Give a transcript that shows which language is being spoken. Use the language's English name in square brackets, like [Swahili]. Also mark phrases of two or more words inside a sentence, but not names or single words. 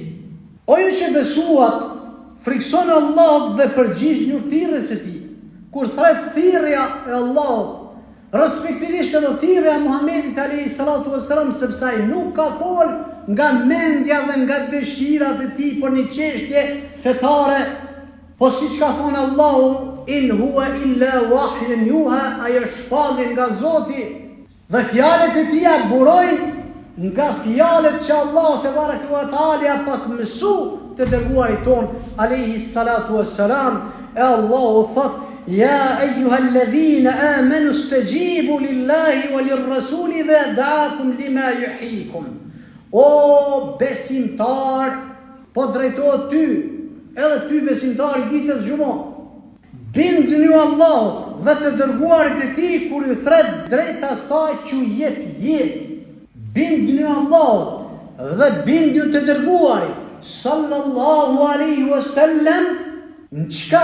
[Albanian] O ju që besuat, friksoni Allahut dhe përgjigjni thirrjes së tij. Kur thret thirrja e Allahut, respektivisht edhe thirrja e Muhamedit [Arabic] عليه الصلاة والسلام, [Albanian] sepse ai nuk ka fol nga mendja dhe nga dëshirat e tij për një çështje fetare, po siç ka thënë Allahu: [Arabic] "إن هو إلا وحي يوحى", [Albanian] ai është shpallje nga Zoti dhe fjalët e tij burojnë nga fjalët që Allahu [Arabic] تبارك وتعالى [Albanian] pa të mësu të dërguarit ton [Arabic] عليه الصلاة والسلام. [Albanian] E Allahu thot: [Arabic] "يا أيها الذين آمنوا استجيبوا لله وللرسول إذا دعاكم لما يحييكم." [Albanian] O besimtar, po drejtohet ty, edhe ty besimtar i ditës gjumo, bindni Allahut dhe të dërguarit e tij kur ju thret drejt asaj që ju jep jetë. Bindni Allahut dhe bindju të dërguarit [Arabic] صلى الله عليه وسلم [Albanian] në çka?